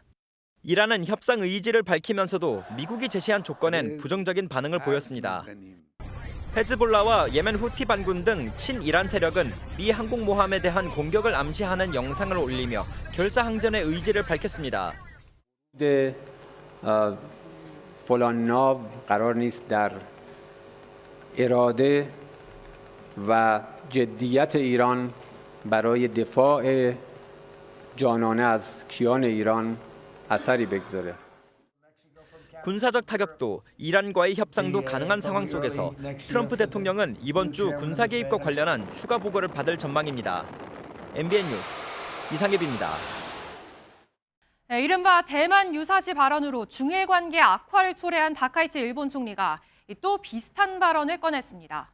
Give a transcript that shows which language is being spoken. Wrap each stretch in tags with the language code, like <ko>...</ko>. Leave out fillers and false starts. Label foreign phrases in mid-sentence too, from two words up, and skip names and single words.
<ko>이란은 협상 의지를 밝히면서도 미국이 제시한 조건엔 부정적인 반응을 보였습니다. 헤즈볼라와 예멘 후티 반군 등 친이란 세력은 미 항공모함에 대한 공격을 암시하는 영상을 올리며 결사항전의 의지를 밝혔습니다.</ko> <fa>فلان ناو قرار نیست در اراده و جدیت ایران برای دفاع جانانه از کیان ایران اثری بگذاره.</fa> <ko>군사적 타격도 이란과의 협상도 가능한 상황 속에서 트럼프 대통령은 이번 주 군사 개입과 관련한 추가 보고를 받을 전망입니다. MBN 뉴스 이상엽입니다. 이른바 대만 유사시 발언으로 중일 관계 악화를 초래한 다카이치 일본 총리가 또 비슷한 발언을 꺼냈습니다.</ko>